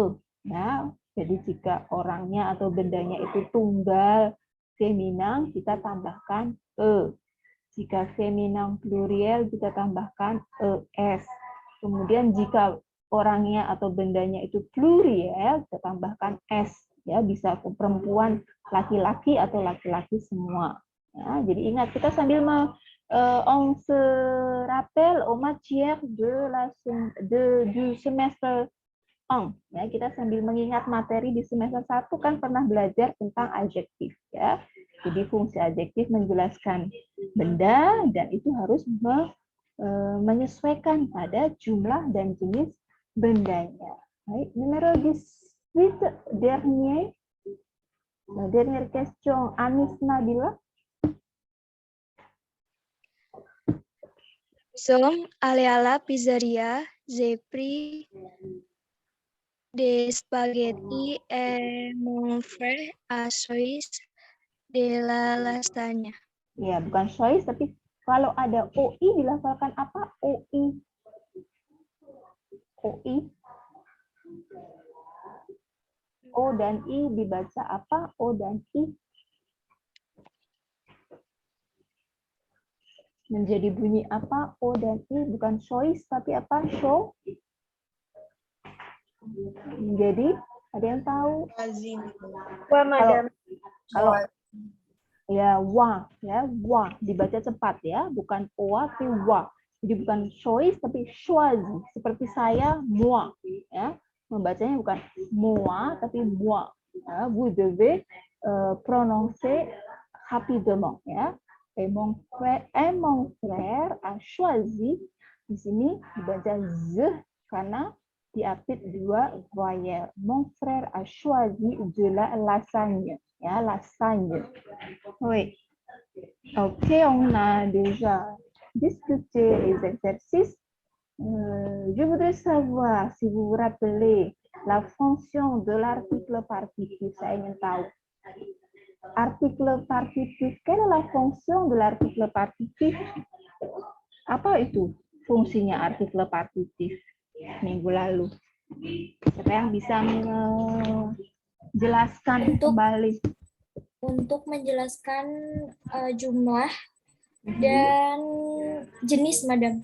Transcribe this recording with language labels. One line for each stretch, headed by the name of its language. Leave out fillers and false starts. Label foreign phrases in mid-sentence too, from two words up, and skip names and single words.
Indonesian: Ya, jadi jika orangnya atau bendanya itu tunggal feminin, kita tambahkan e. Jika feminin pluriel kita tambahkan es. Kemudian jika orangnya atau bendanya itu pluriel, kita tambahkan s. Ya, bisa perempuan, laki-laki atau laki-laki semua. Ya, jadi ingat kita sambil
French: on se rappelle aux matières du semestre 1.
Indonesian: Ya, kita sambil mengingat materi di semester 1 kan pernah belajar tentang adjektif. Ya. Jadi fungsi adjektif menjelaskan benda dan itu harus menyesuaikan pada jumlah dan jenis bendanya. Baik,
French: numéro 18, dernière question, Anis Nabila. Sommes allés à la pizzeria, j'ai pris des spaghettis et mon frère a choisi de la lasagne.
Indonesian: Ya, bukan choice, tapi kalau ada OI dilafalkan apa? OI. OI. O dan I dibaca apa? O dan I. Menjadi bunyi apa? O dan I, bukan choice, tapi apa? Show. Jadi, ada yang tahu? Wah, madam. Kalau ya wa, dibaca cepat ya, bukan oa tapi wa. Jadi bukan choice tapi choisi, seperti saya moi, ya. Membacanya bukan moi tapi moi.
French: Ya, vous devez prononcer rapidement ya. Et mon frère a choisi,
Indonesian: di sini dibaca z karena diapit dua voyelle.
French: Mon frère a choisi de la lasagne. Ya, lasagne. Oui. Ok, on a déjà discuté les exercices. Je voudrais savoir si vous vous rappelez la fonction de l'article partitif.
Indonesian: Saya ingin tahu.
French: Article partitif, quelle est la fonction de l'article partitif?
Indonesian: Apa itu fungsinya artikel partitif minggu lalu? Siapa yang bisa menjelaskan kembali? Untuk menjelaskan jumlah dan jenis, madam.